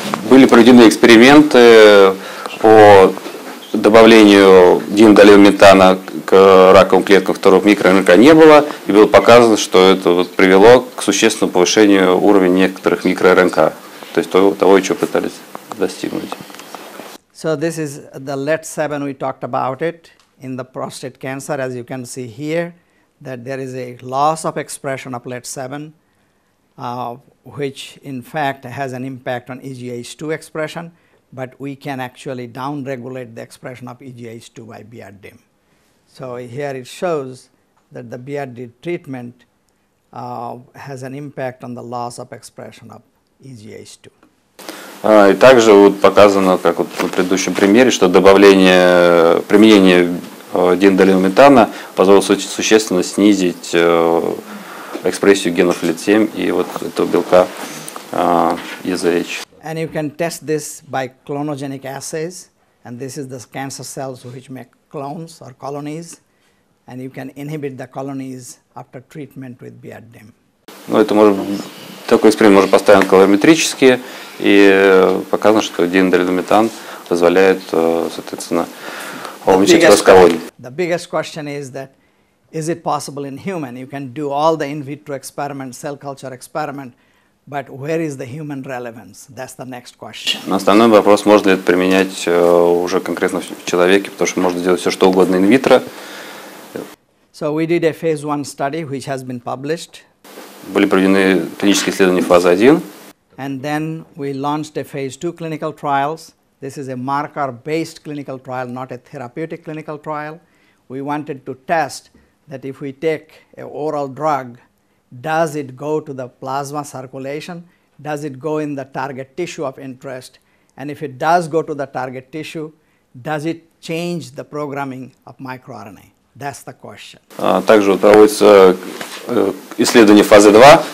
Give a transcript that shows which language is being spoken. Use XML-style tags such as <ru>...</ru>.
<ru>Были проведены эксперименты по добавлению дииндолиметана к раковым клеткам, в которых микро-РНК не было, и было показано, что это привело к существенному повышению уровня некоторых микро-РНК, то есть того, чего пытались достигнуть.</ru> <en>So this is the LET7, we talked about it in the prostate cancer, as you can see here, that there is a loss of expression of LET7, which in fact has an impact on EGH2 expression, but we can actually downregulate the expression of EGH2 by BR-DIM. So here it shows that the BR-DIM treatment has an impact on the loss of expression of EGH2.</en> <ru>И также вот показано, как вот на предыдущем примере, что применение дииндолиметана позволило существенно снизить экспрессию генов LET7 и вот этого белка EZH.</ru> <en>And you can test this by clonogenic assays, and this is the cancer cells which make clones or colonies, and you can inhibit the colonies after treatment with BR-DIM.</en> <ru>Ну, это такой эксперимент можно поставить колориметрически, и показано, что дииндолиметан позволяет, соответственно, уменьшить рост колоний.</ru> <en>The biggest question is that, is it possible in human? You can do all the in vitro experiment, cell culture experiment, but where is the human relevance? That's the next question.</en> <ru>Но основной вопрос, можно ли это применять уже конкретно в человеке, потому что можно делать все, что угодно инвитро.</ru> <en>So we did a phase 1 study which has been published.</en> <ru>Были проведены клинические исследования фазы 1.</ru> <en>And then we launched a phase 2 clinical trials. This is a marker-based clinical trial, not a therapeutic clinical trial. We wanted to test that if we take an oral drug, does it go to the plasma circulation? Does it go in the target tissue of interest? And if it does go to the target tissue, does it change the programming of microRNA? That's the question.</en> <ru>Также проводится исследование фазы 2.</ru>